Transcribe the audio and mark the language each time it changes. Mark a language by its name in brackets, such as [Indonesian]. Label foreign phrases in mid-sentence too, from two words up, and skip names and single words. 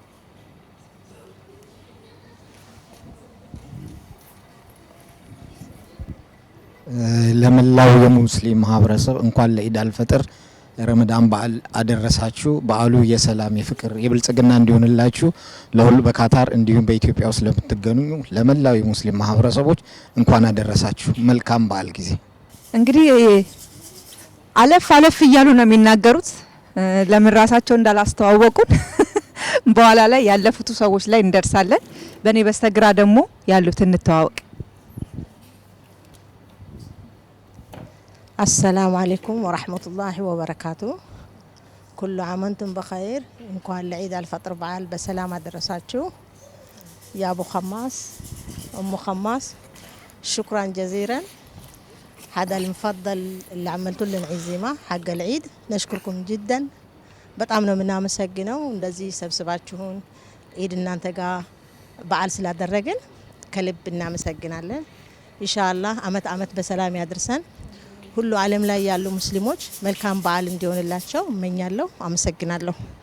[Amharic] ለመላው የሙስሊም ማህበረሰብ እንኳን ለኢድ አልፈጥር ረመዳን በዓል አደረሳችሁ። በዓሉ የሰላም የፍቅር የብልጽግና እንዲሆንላችሁ ለሁሉ በካታር እንዲሁም በኢትዮጵያ ውስጥ ለምትገኙ ለመላው የሙስሊም ማህበረሰቦች እንኳን አደረሳችሁ። መልካም በዓል ጊዜ። እንግዲህ አለፍ አለፍ እያሉ ነው የሚናገሩት ለምን ራሳቸው እንዳላስተዋወቁን በኋላ ላይ ያለፉት ሰዎች ላይ እንደርሳለን። በኔ በስተግራ ደግሞ ያሉት እንተዋወቅ። [Arabic] السلام عليكم ورحمة الله وبركاته. كل عام وانتم بخير. [Amharic] እንኳን ለዒድ አልፈጥር በዓል በሰላም አደረሳችሁ። [Arabic] يا ابو خماس ام خماس شكرا جزيلا. هذا المفضل اللي عملتوا لنا عزيمه حق العيد نشكركم جدا. [Amharic] በጣም ነው የምናመሰግነው እንደዚህ ሰብስባችሁን ኢድ እናንተ ጋር በዓል ስላደረግን ከልብ እናመሰግናለን። ኢንሻአላህ አመት አመት በሰላም ያድርሰን። ሁሉ ዓለም ላይ ያሉ ሙስሊሞች መልካም በዓል እንዲሆንላቸው እመኛለሁ። አመሰግናለሁ።